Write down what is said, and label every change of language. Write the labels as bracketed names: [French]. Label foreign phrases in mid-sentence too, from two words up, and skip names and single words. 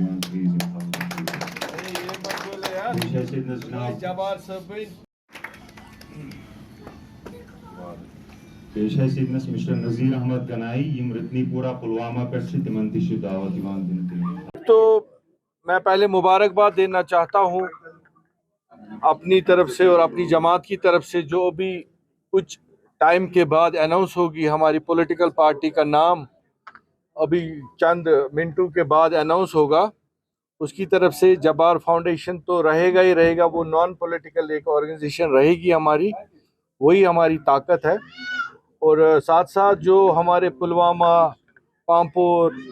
[Kashmiri] پیش ہے سیدنس مسٹر نذیر احمد گنائی یم رتنی پورہ پلوامہ پہ تمن دعوت [Urdu] تو میں پہلے مبارکباد دینا چاہتا ہوں اپنی طرف سے اور اپنی جماعت کی طرف سے جو بھی کچھ ٹائم کے بعد اناؤنس ہوگی ہماری [English] political party [Urdu] کا نام ابھی چند منٹوں کے بعد اناؤنس ہوگا اس کی طرف سے جبار فاؤنڈیشن تو رہے گا ہی رہے گا وہ [English] non political [Urdu] ایک آرگنائزیشن رہے گی ہماری وہی ہماری طاقت ہے اور ساتھ ساتھ جو ہمارے پلوامہ پامپور